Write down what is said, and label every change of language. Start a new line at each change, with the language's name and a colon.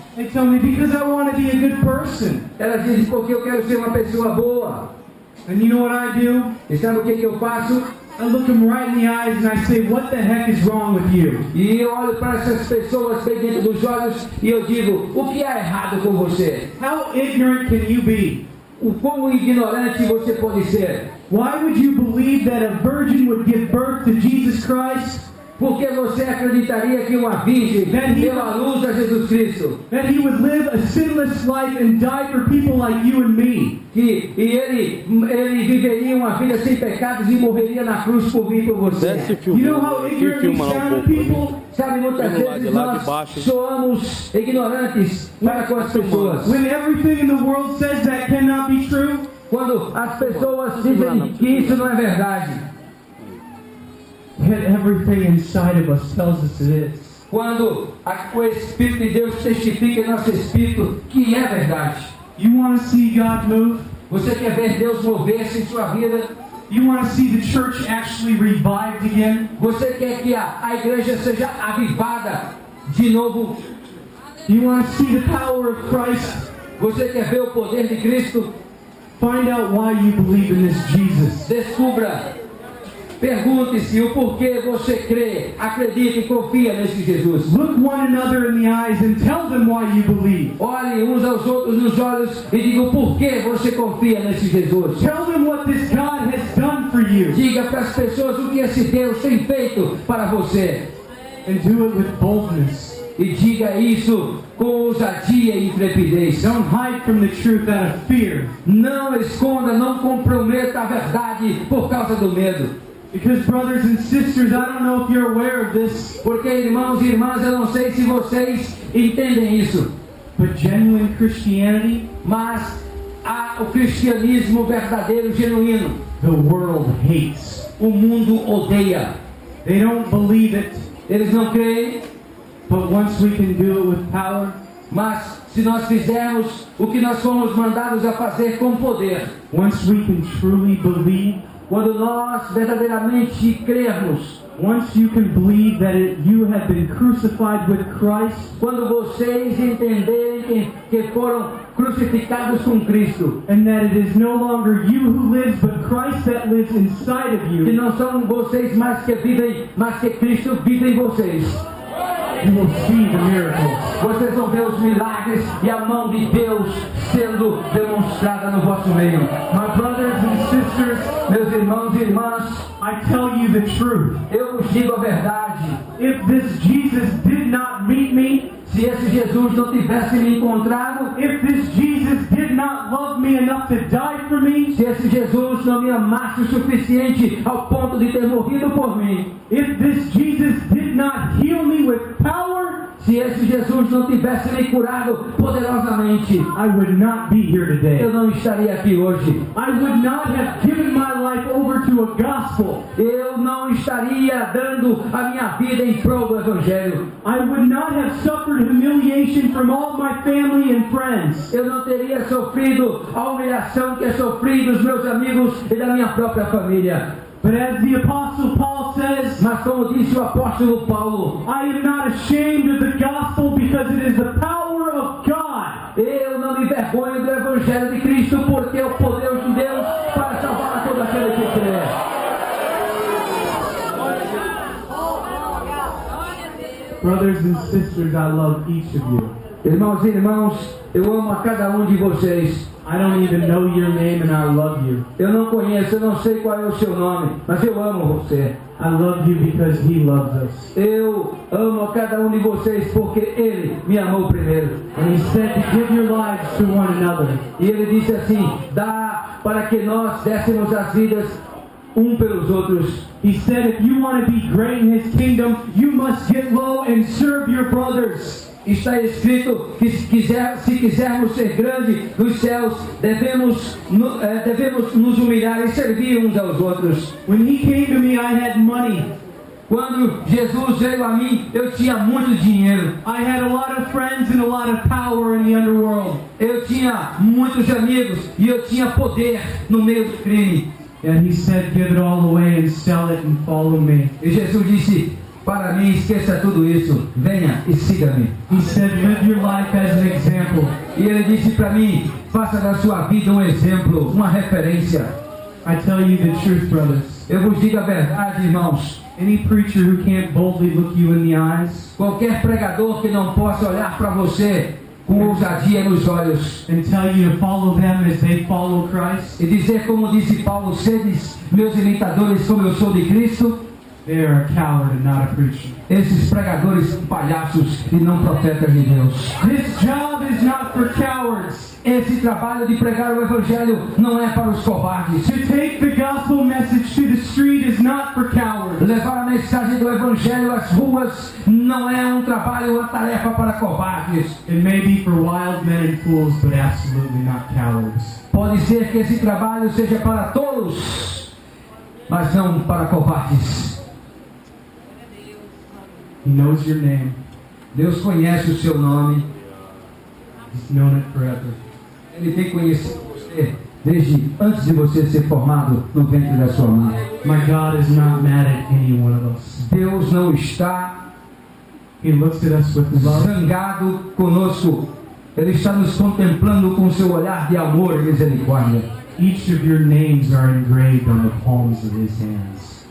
English: They tell me because I want to be a good person.
Portuguese: Elas dizem porque eu quero ser uma pessoa boa.
English: And you know what I do?
Portuguese: E sabe o que eu faço?
English: I look them right in the eyes and I say, what the heck is wrong with you?
Portuguese: E eu olho para essas pessoas bem dentro dos olhos e eu digo, o que há errado com você?
English: How ignorant can you be?
Portuguese: O quão ignorante você pode ser?
English: Why would you believe that a virgin would give birth to Jesus Christ?
Portuguese: Porque você acreditaria que uma virgem deu à luz a Jesus Cristo?
English: That he would live a sinless life and die for people like you and me?
Portuguese: E ele viveria uma vida sem pecados e morreria na cruz por mim e por você.
English: You know how ignorant we sound to people?
Portuguese: Sabe, muitas vezes nós soamos ignorantes para com as pessoas.
English: When everything in the world says that cannot be true?
Portuguese: Quando as pessoas dizem que isso não é verdade.
English: Yet everything inside of us tells us it is.
Portuguese: Quando o Espírito de Deus testifica em nosso espírito que é verdade.
English: You want to see God move?
Portuguese: Você quer ver Deus mover-se em sua vida?
English: You want to see the church actually revived again?
Portuguese: Você quer que a igreja seja avivada de novo?
English: You want to see the power of Christ?
Portuguese: Você quer ver o poder de Cristo?
English: Find out why you believe in this Jesus.
Portuguese: Descubra. Pergunte-se o porquê você crê, acredita e confia nesse Jesus.
English: Look one another in the eyes and tell them why you believe.
Portuguese: Olhe uns aos outros nos olhos e diga o porquê você confia nesse Jesus.
English: Tell them what this God has done for you.
Portuguese: Diga para as pessoas o que esse Deus tem feito para você.
English: And do it with boldness.
Portuguese: E diga isso com ousadia e intrepidez.
English: Don't hide from the truth out of fear.
Portuguese: Não esconda, não comprometa a verdade por causa do medo.
English: Because brothers and sisters, I don't know if you're aware of this.
Portuguese: Porque irmãos e irmãs, eu não sei se vocês entendem isso.
English: But genuine Christianity,
Portuguese: Mas o cristianismo verdadeiro, genuíno,
English: the world hates.
Portuguese: o mundo odeia.
English: They don't believe it.
Portuguese: Eles não creem,
English: But once we can do it with power,
Portuguese: mas se nós fizermos o que nós fomos mandados a fazer com poder,
English: once we can truly believe,
Portuguese: quando nós verdadeiramente crermos,
English: once you can believe that you have been crucified with Christ,
Portuguese: quando vocês entenderem que foram crucificados com Cristo,
English: and that it is no longer you who lives, but Christ that lives inside of
Portuguese: que
English: you,
Portuguese: não são vocês mais que vivem, mas que Cristo vive em vocês,
English: you will see the miracles.
Portuguese: vocês vão ver os milagres e a mão de Deus sendo demonstrada no vosso meio.
English: My brothers and sisters,
Portuguese: Meus irmãos e irmãs,
English: I tell you the truth.
Portuguese: eu vos digo a verdade.
English: If this Jesus did not meet me,
Portuguese: Se esse Jesus não tivesse me encontrado,
English: if this Jesus did not love me enough to die for me,
Portuguese: se esse Jesus não me amasse o suficiente ao ponto de ter morrido por mim,
English: if this Jesus did not heal me with power,
Portuguese: se esse Jesus não tivesse me curado poderosamente,
English: I would not be here
Portuguese: eu
English: today.
Portuguese: não estaria aqui hoje.
English: I would not have given my life over to a gospel.
Portuguese: Eu não estaria dando a minha vida em prol do Evangelho.
English: I would not have suffered humiliation from all my family and friends.
Portuguese: Eu não teria sofrido a humilhação que sofri dos meus amigos e da minha própria família.
English: But as the Apostle Paul says,
Portuguese: Mas como disse o apóstolo Paulo,
English: I am not ashamed of the gospel because it is the power of God.
Portuguese: eu não me envergonho do Evangelho de Cristo, porque é o poder de Deus para salvar a todo aquele que crê.
English: Brothers and sisters, I love each of you.
Portuguese: Irmãos e irmãos, eu amo a cada um de vocês.
English: I don't even know your name and I love you.
Portuguese: Eu não conheço, eu não sei qual é o seu nome, mas eu amo você.
English: I love you because He loves us.
Portuguese: Eu amo a cada um de vocês porque Ele me amou primeiro.
English: And He said to give your lives to one another.
Portuguese: E Ele disse assim, dá para que nós dessemos as vidas um pelos outros.
English: He said if you want to be great in His kingdom, you must get low and serve your brothers.
Portuguese: Está escrito que se quisermos ser grandes nos céus, devemos nos humilhar e servir uns aos outros.
English: When He came to me, I had money.
Portuguese: Quando Jesus veio a mim, eu tinha muito dinheiro.
English: I had a lot of friends and a lot of power in the underworld.
Portuguese: Eu tinha muitos amigos e eu tinha poder no meio do crime.
English: And he said, give it all away and sell it and follow me.
Portuguese: E Jesus disse para mim, esqueça tudo isso, venha e siga-me.
English: He said, live your life as an example.
Portuguese: E ele disse para mim, faça da sua vida um exemplo, uma referência.
English: I tell you the truth, brothers.
Portuguese: Eu vos digo a verdade, irmãos.
English: Any preacher who can't boldly look you in the eyes
Portuguese: Qualquer pregador que não possa olhar para você com ousadia nos olhos
English: and tell you to follow them as they follow Christ,
Portuguese: e dizer como disse Paulo, sedes meus imitadores como eu sou de Cristo,
English: they are a coward and not a preacher.
Portuguese: esses pregadores são palhaços e não profetas de Deus.
English: This job is not for cowards.
Portuguese: Esse trabalho de pregar o Evangelho não é para os covardes.
English: To take the gospel message to the street is not for cowards.
Portuguese: Levar a mensagem do Evangelho às ruas não é um trabalho, uma tarefa para covardes.
English: It may be for wild men and fools, but absolutely not cowards.
Portuguese: Pode ser que esse trabalho seja para tolos, mas não para covardes.
English: He knows your name.
Portuguese: Deus conhece o seu nome.
English: He's known it forever.
Portuguese: Ele tem conhecido você desde antes de você ser formado no ventre da sua mãe.
English: My God is not mad at any one of us.
Portuguese: Deus não está
English: He looks at us with love.
Portuguese: zangado conosco. Ele está nos contemplando com seu olhar de amor e misericórdia.
English: Each of your names are engraved on the palms of His hands.